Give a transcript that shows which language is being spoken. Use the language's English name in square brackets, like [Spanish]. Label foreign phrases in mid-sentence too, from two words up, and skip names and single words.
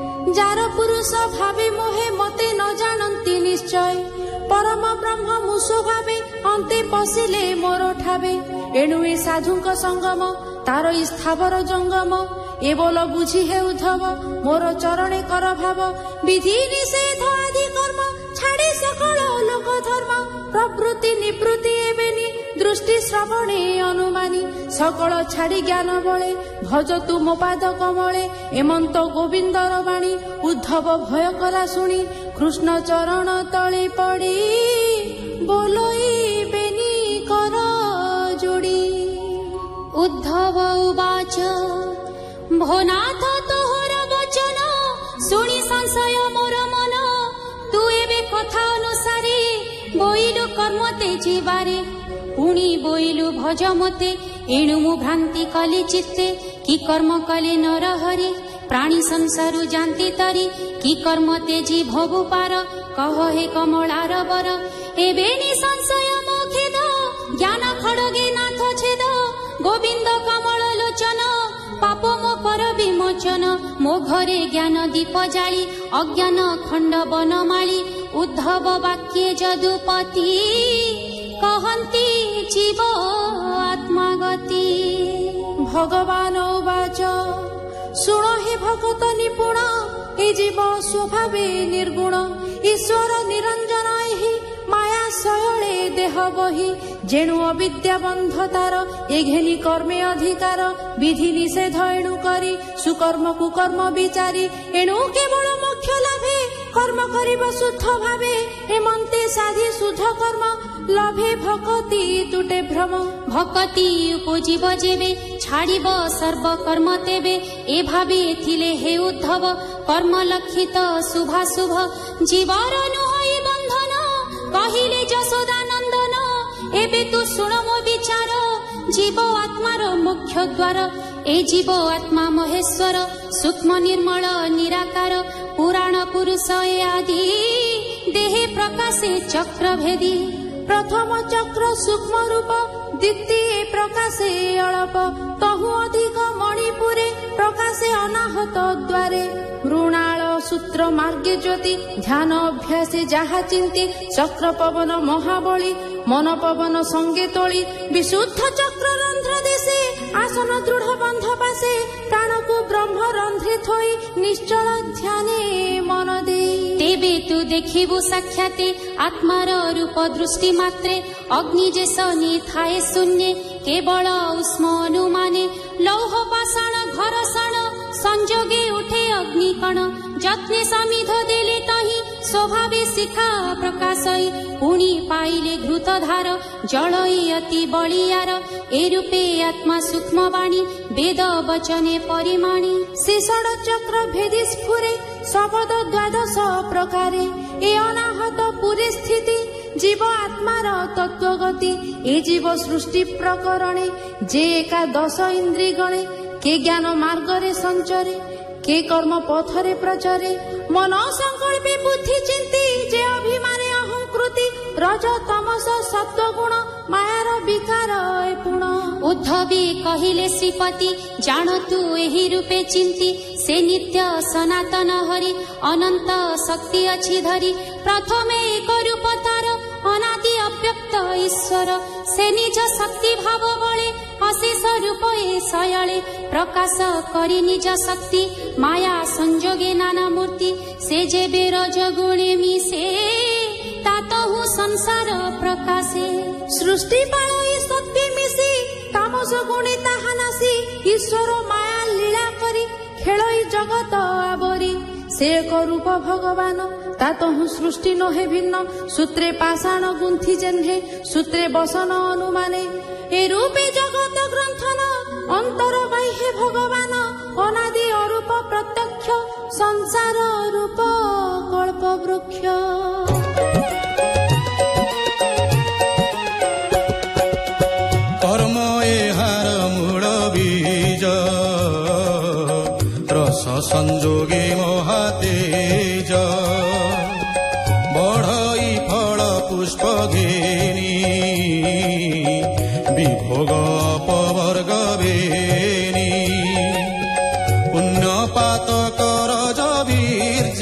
[Odia] ଜାର ପୁରୁଷ ଭାବେ ମୋହେ ମତେ ନ ଜାନତି ନିଶ୍ଚୟ ପରମ ବ୍ରହ୍ମ ମୁସୋ ଭାବେ ଅନ୍ତେ ପଶିଲେ ମୋର ଠାବେ ଏଣୁ ଏ ସାଧୁକ ସଙ୍ଗମ ତାର ସ୍ଥାବର ଜଙ୍ଗମ ଏ ବୋଲ ବୁଝି ହେ ଉଦ୍ଧବ ମୋର ଚରଣେ କର ଭାବ ବିଧି ନିଷେଧ ଆଦି କର୍ମ ଛାଡ଼ି ସକଳ ଲୋକ ଧର୍ମ ପ୍ରବୃତ୍ତି ନିବୃତ୍ତି ଏବେନି ଦୃଷ୍ଟି ଶ୍ରବଣେ ଅନୁମାନି ସକଳ ଛାଡ଼ି ଜ୍ଞାନ ବଳେ ଭଜ ତୁ ମୋ ପାଦ କମଳେ ଏମନ୍ତ ଗୋବିନ୍ଦର ବାଣୀ ଉଦ୍ଧବ ଭୟ କଲା ଶୁଣି କୃଷ୍ଣ ଚରଣ ତଳେ ପଡ଼ି ବୋଲଇ ବେନି କର ଯୋଡ଼ି। ଉଦ୍ଧବ ଉବାଚ ଭୋନାଥ ତୋହର ବଚନ ଶୁଣି ସଂଶୟ ମୋର ମନ ତୁ ଏବେ କଥା ଅନୁସାରେ ବୋଇଲୁ କର୍ମ ତେ ଜୀବାରେ ପୁଣି ବୋଇଲୁ ଭଜ ମତେ ଏଣୁ ମୁ ଭ୍ରାନ୍ତି କଲି ଚିତ୍ତେ କି କର୍ମ କଲେ ନର ହରି ପ୍ରାଣୀ ସଂସାରୁ ଜାନତି ତରି କି କର୍ମ ତେଜି ଭୋଗୁ ପାର କହ ହେ କମଳାର ବର ଏବେ ନିସଂଶୟ ମୋ ଖେଦ ଜ୍ଞାନ ଖଡ଼ଗେ ନାଥ ଛେଦ ଗୋବିନ୍ଦ କମଳ ଲୋଚନ ପାପ ମୋ କର ବିମୋଚନ ମୋ ଘରେ ଜ୍ଞାନ ଦୀପ ଜାଳି ଅଜ୍ଞାନ ଖଣ୍ଡ ବନମାଳୀ ଉଦ୍ଧବ ବାକ୍ୟେ ଯଦୁପତି କହନ୍ତି ଜୀବ ଆତ୍ମାଗତି। ଭଗବାନ ଉବାଚ ଶୁଣ ହେ ଭଗତ ନିପୁଣ ଏ ଜୀବ ସ୍ୱଭାବେ ନିର୍ଗୁଣ ଈଶ୍ୱର ନିରଞ୍ଜନ ଏହି ମାୟା ଶୟଳେ ଦେହ ବହି ଯେଣୁ ଅବିଦ୍ୟା ବନ୍ଧ ତାର ଏ ଘେନି କର୍ମେ ଅଧିକାର ବିଧି ନିଷେଧ ଏଣୁ କରି ସୁକର୍ମ କୁକର୍ମ ବିଚାରି ଏଣୁ କେବଳ ମୋକ୍ଷ ଲାଭେ କର୍ମ କରିବ ଶୁଦ୍ଧ ଭାବେ ଏମନ୍ତେ ସାଧି ଶୁଦ୍ଧ କର୍ମ ଲଭେ ଭକ୍ତି ତୁଟେ ଭ୍ରମ ଭକ୍ତି ଉପଜୀବ ଯେବେ ଛାଡ଼ିବ ସର୍ବ କର୍ମ ତେବେ ଏ ଭାବେ ଥିଲେ ହେ ଉଦ୍ଧବ କର୍ମ ଲକ୍ଷିତ ଶୁଭାଶୁଭ ଜୀବର ନୁହଇ ବନ୍ଧନ କହିଲେ ଯଶୋଦାନନ୍ଦନ ଏବେ ତୁ ଶୁଣ ମୋ ବିଚାର ଜୀବ ଆତ୍ମାର ମୁଖ୍ୟ ଦ୍ୱାର ଏ ଜୀବ ଆତ୍ମା ମହେଶ୍ୱର ସୂକ୍ଷ୍ମ ନିର୍ମଳ ନିରାକାର ପୁରାଣ ପୁରୁଷ ଆଦି ଦେହେ ପ୍ରକାଶେ ଚକ୍ର ଭେଦି ପ୍ରଥମ ଚକ୍ର ସୂକ୍ଷ୍ମ ରୂପ ଦ୍ୱିତୀୟ ପ୍ରକାଶେ ଅଳ୍ପ ତହୁ ଅଧିକ ମଣିପୁରେ ପ୍ରକାଶେ ଅନାହତ ଦ୍ୱାରେ ମୃଣାଳ ସୂତ୍ର ମାର୍ଗେ ଜ୍ୟୋତି ଧ୍ୟାନ ଅଭ୍ୟାସେ ଯହା ଚିନ୍ତି ଚକ୍ର ପବନ ମହାବଳୀ ମନ ପବନ ସଙ୍ଗେ ତୋଳି ବିଶୁଦ୍ଧ ଚକ୍ର ରନ୍ଧ୍ର ଦେଶେ ଆସନ ଦୃଢ଼ ବନ୍ଧ ପାସେ ପ୍ରାଣ କୋ ବ୍ରହ୍ମ ରନ୍ଧ୍ରେ ଥୋଇ ନିଶ୍ଚଳ ଧ୍ୟାନେ ମନ ଦେ ତେବେ ତୁ ଦେଖିବୁ ସାକ୍ଷାତେ ଆତ୍ମାର ରୂପ ଦୃଷ୍ଟି ମାତ୍ରେ ଅଗ୍ନି ଯେସନି ଥାଏ ଶୂନ୍ୟ କେବଳ ଉଷ୍ମ ଅନୁମାନେ ଲୌହ ପାଷାଣ ଘରଷଣ ସଂଯୋଗେ ଉଠେ ଅଗ୍ନିକଣ ଯତ୍ନେ ସମିଧ ଦେଲେ ତହି ସ୍ୱଭାବେ ଶିଖା ପ୍ରକାଶଇ ପୁଣି ପାଇଲେ ଘୃତଧାର ଜଳଇ ଅତି ବଳିଆର ଏ ରୂପେ ଆତ୍ମା ସୂକ୍ଷ୍ମ ବାଣୀ ବେଦ ବଚନେ ପରିମାଣି ଶେଷଣ ଚକ୍ର ଭେଦି ସ୍ଫୁରେ ଶବ୍ଦ ଦ୍ୱାଦଶ ପ୍ରକାରେ ଏ ଅନାହତ ପୁରେ ସ୍ଥିତି ଜୀବ ଆତ୍ମାର ତତ୍ତ୍ୱଗତି ଏ ଜୀବ ସୃଷ୍ଟି ପ୍ରକରଣେ ଯେ ଏକାଦଶ ଇନ୍ଦ୍ରିୟ ଗଣେ କେ ଜ୍ଞାନ ମାର୍ଗରେ ସଞ୍ଚରେ କେ କର୍ମ ପଥରେ ପ୍ରଚରେ ମନ ସଙ୍କଳ୍ପେ ବୁଦ୍ଧି ଚିନ୍ତି ଯେ ଅଭିମାନେ ଅହଂକୃତି ରଜ ତମସ ସତ୍ତ୍ୱ ଗୁଣ ମାୟାର ବିକାର ପୁଣ ଉଦ୍ଧବୀ କହିଲେ ଶ୍ରୀପତି ଜାଣ ତୁ ଏହି ରୂପେ ଚିନ୍ତି ସେ ନିତ୍ୟ ସନାତନ ହରି ଅନନ୍ତ ଶକ୍ତି ଅଛି ଧରି ପ୍ରଥମେ ଏକ ରୂପ ତାର ଅନାଦି ଅବ୍ୟକ୍ତ ଈଶ୍ୱର ସେ ନିଜ ଶକ୍ତି ଭାବ ବଳେ ଅଶେଷ ରୂପ ଏ ଶୟଳେ ପ୍ରକାଶ କରି ନିଜ ଶକ୍ତି ମାୟା ସଂଯୋଗେ ନାନା ମୂର୍ତ୍ତି ସେ ଯେବେ ରଜ ଗୁଣେ ମିଶେ ତାତହୁ ସଂସାର ପ୍ରକାଶେ ସୃଷ୍ଟି ପାଳଇ ସତ୍ୟ ମିଶି ତାମସ ଗୁଣେ ତାହା ନାଶି ଈଶ୍ୱର ମାୟା ଲୀଳା କରି ଖେଳଇ ଜଗତ ଆବରି ସେ ଏକ ରୂପ ଭଗବାନ ତାତହୁ ସୃଷ୍ଟି ନହେ ଭିନ୍ନ ସୂତ୍ରେ ପାଷାଣ ଗୁନ୍ଥି ଯେହ୍ନେ ସୂତ୍ରେ ବସନ ଅନୁମାନେ ଏ ରୂପେ ଜଗତ ଗ୍ରନ୍ଥନ ଅନ୍ତର ବାହ୍ୟ ଭଗବାନ ଅନାଦି ଅରୂପ ପ୍ରତ୍ୟକ୍ଷ ସଂସାର ରୂପ କଳ୍ପ ବୃକ୍ଷ କର୍ମ ଏହାର ମୂଳ ବୀଜ ରସ ସଂଯୋଗେ ମହାତେଜ ବଢ଼ଇ ଫଳ ପୁଷ୍ପ ଘେନି ବିଭୋଗ ଅପବର୍ଗ ବେନି ପୁଣ୍ୟ ପାତ କର ଯବି